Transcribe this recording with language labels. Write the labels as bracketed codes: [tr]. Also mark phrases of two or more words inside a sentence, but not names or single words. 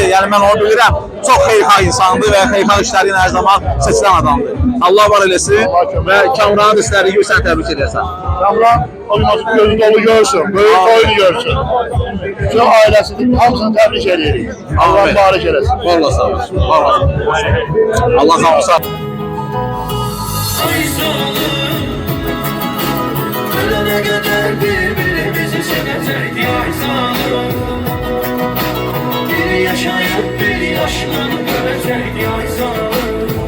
[az] Yəni mən onu bilirəm. Çox xeyirxah insandır və xeyirxah işləri ilə hər zaman seçilən adamdır. Allah var eləsin və Kamranın da istədiyi gibi sən təbrik edirsən. Kamran o gün olsun gözü dolu görsün, böyük oyunu görsün. Bütün ailəsinin hamısını təbrik edirik. Allah mübarək eləsin. Vallahi sağ olsun. Vallahi. Allah sağ olsun. [tr] Ölene kadar birbirimizi sevecek yaysanım. Bir yaşayıp bir yaşlanıp ölecek yaysanım.